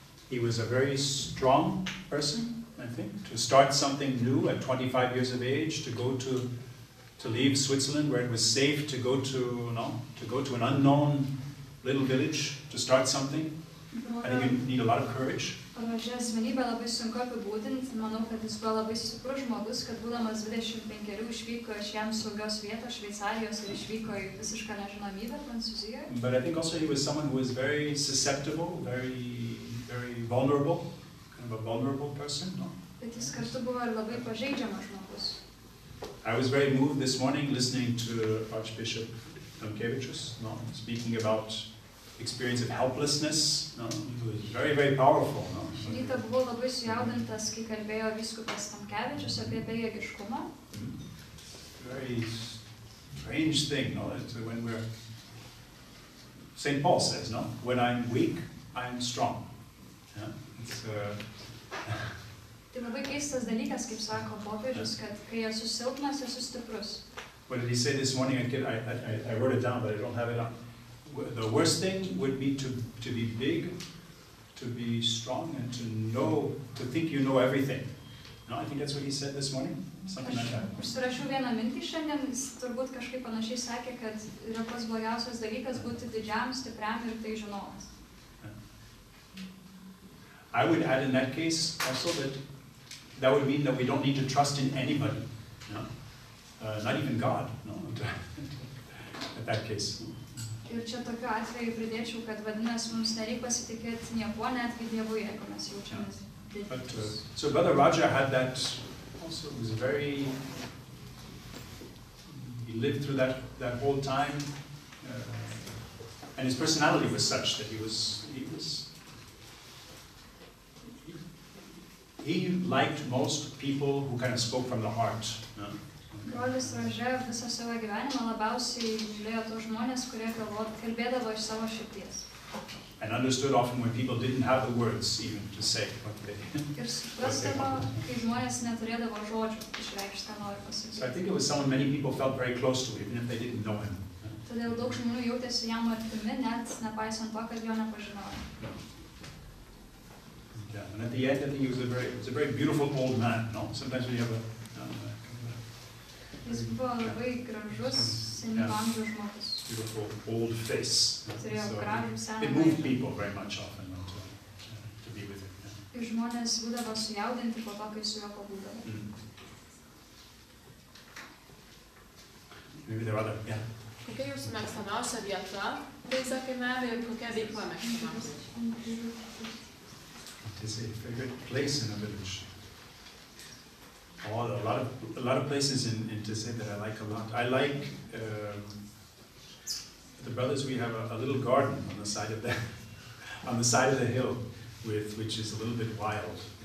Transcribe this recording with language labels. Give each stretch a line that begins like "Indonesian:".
English: He was a very strong person, I think, to start something new at 25 years of age, to leave Switzerland where it was safe to go to an unknown little village to start something. I think you need a lot of courage.
Lithuanian: Rožė asmenybę labai sunku apibūdinti. Manau, kad jis buvo labai stiprus žmogus, kad būdamas 25 išvyko iš jam saugios vietos Šveicarijos ir išvyko į visišką nežinomybę Prancūzijoje.
English: But I think also he was someone who was very susceptible, very vulnerable, kind of a vulnerable person, no?
Lithuanian: Bet jis kartu buvo ir labai pažeidžiamas žmogus.
English: I was very moved this morning listening to Archbishop Tomkevičius, speaking about experience of helplessness. It was very, very powerful.
Lithuanian: Šį rytą buvau labai sujaudintas, kai kalbėjo vyskupas Tamkevičius apie bejėgiškumą.
English: Very strange thing, no? When we're... St. Paul says, no? When I'm weak, I'm strong. Yeah?
Lithuanian: Tai labai keistas dalykas, kaip sako popiežius, kad kai esu silpnas, esu stiprus.
English: What did he say this morning? I wrote it down, but I don't have it on. The worst thing would be to be big, to be strong, and to think you know everything. No, I think that's what he said this morning. Something like that.
Lithuanian: Užsirašiau vieną mintį šiandien, jis turbūt kažkaip panašiai sakė, kad yra pats blogiausias dalykas būti didžiam, stipriam ir tai žinovas.
English: I would add in that case also that would mean that we don't need to trust in anybody. No? Not even God, no? At that case.
Lithuanian: Ir čia tokiu atveju pridėčiau, kad vadinasi, mums nereikia pasitikėti niekuo, netgi Dievu, jeigu mes jaučiamės didžiulis.
English: So Brother Raja had that also. It was very. He lived through that whole time, and his personality was such that he liked most people who kind of spoke from the heart. No?
Lithuanian: Brolis Ražė visą savo gyvenimą labiausiai mylėjo tos žmonės, kurie kalbėdavo iš savo širdies.
English: And understood often when people didn't have the words even to say what they.
Lithuanian: Ir suprasdavo, kai žmonės neturėdavo žodžių išreikšti, ką nori pasakyti.
English: So I think it was someone many people felt very close to, even if they didn't know him.
Lithuanian: Todėl daug žmonių jautėsi jam artimi, net nepaisant to, kad jo nepažinojo.
English: Yeah, and at the end, I think he was a very beautiful old man. No, sometimes when you have
Lithuanian: Jis buvo labai gražus, senyvo amžiaus žmogus.
English: Beautiful old face.
Lithuanian: Turėjo gražų seną
English: it moved people very much often to be with him. Yeah.
Lithuanian: Ir žmonės būdavo sujaudinti po to, kai su juo pabūdavo.
English: Maybe there are other, yeah.
Lithuanian: Kokia jūsų mėgstamiausia vieta Taize kaimelyje ir kokia veikla mėgstamiausia?
English: It is a favorite place in a village. Oh, a lot of places in Taize that I like a lot. I like the brothers. We have a little garden on the side of the hill, which is a little bit wild.